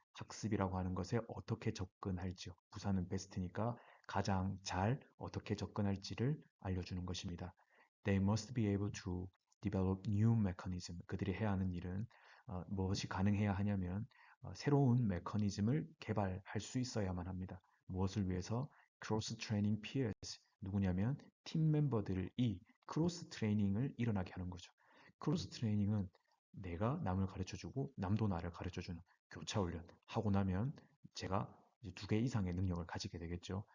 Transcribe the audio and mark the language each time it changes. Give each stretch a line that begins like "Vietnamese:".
Korean: 학습이라고 하는 것에 어떻게 접근할지요. 부사는 베스트니까 가장 잘 어떻게 접근할지를 알려주는 것입니다.
English: They must be able to develop new mechanism.
Korean: 그들이 해야 하는 일은 무엇이 가능해야 하냐면 새로운 메커니즘을 개발할 수 있어야만 합니다. 무엇을 위해서? 크로스 트레이닝 peers. 누구냐면 팀 멤버들이 크로스 트레이닝을 일어나게 하는 거죠. 크로스 트레이닝은 내가 남을 가르쳐주고 남도 나를 가르쳐주는 교차 훈련 하고 나면 제가 이제 2개 이상의 능력을 가지게 되겠죠.